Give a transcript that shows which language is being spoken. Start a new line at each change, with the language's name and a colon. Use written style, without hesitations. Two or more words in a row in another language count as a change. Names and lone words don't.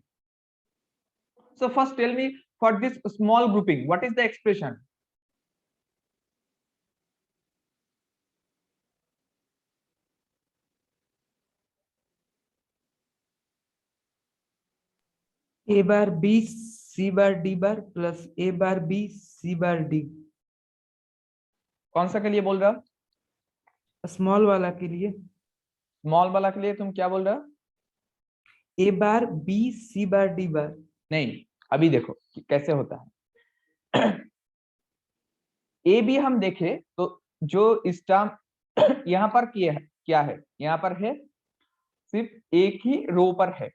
English: So first tell me, for this small grouping, what is the expression? A bar B C bar D bar plus A bar B C bar D.
Hindi: कौन सा के लिए बोल रहा? स्मॉल वाला के लिए. स्मॉल वाला के लिए तुम क्या बोल रहा?
English: A bar B C bar D bar. नहीं,
Hindi: अभी देखो कैसे होता है. ए बी हम देखें तो जो इस टर्म यहाँ पर क्या है, यहाँ पर है सिर्फ एक ही रो पर है.